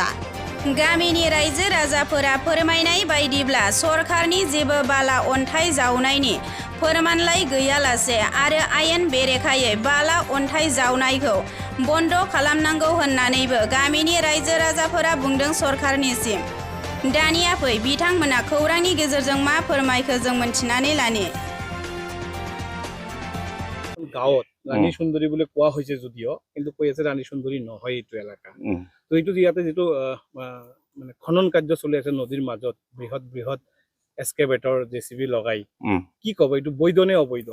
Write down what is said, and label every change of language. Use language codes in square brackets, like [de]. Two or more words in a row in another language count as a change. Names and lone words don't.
[brx] गामिनि रायजो राजाफोरा फोरमायनाय बायदिब्ला सरकारनि जेबो बाला अन्थाइ जावनायनि फोरमानलाइ गैयालासे आरो आयेन बेरेखायै बाला अन्थाइ जावनायखौ बन्द खालामनांगौ होननानैबो गामिनि रायजो राजाफोरा बुंदों सरकारनिसिम। दानिया फै बिथांमोना खौरांनि गेजेरजों मा फोरमायखो जों मोनथिनानै लानि। [as] গাঁৱত ৰাণী সুন্দৰী বুলি কোৱা হৈছে যদিও কিন্তু কৈ আছে ৰাণী সুন্দৰী নহয় এইটো এলেকা। তো এইটো ইয়াতে যিটো মানে খনন কাৰ্য চলি আছে নদীৰ মাজত বৃহৎ বৃহৎ এক্সকেভেটৰ জেচিবি লগাই, কি ক'ব এইটো বৈধ নে অবৈধ?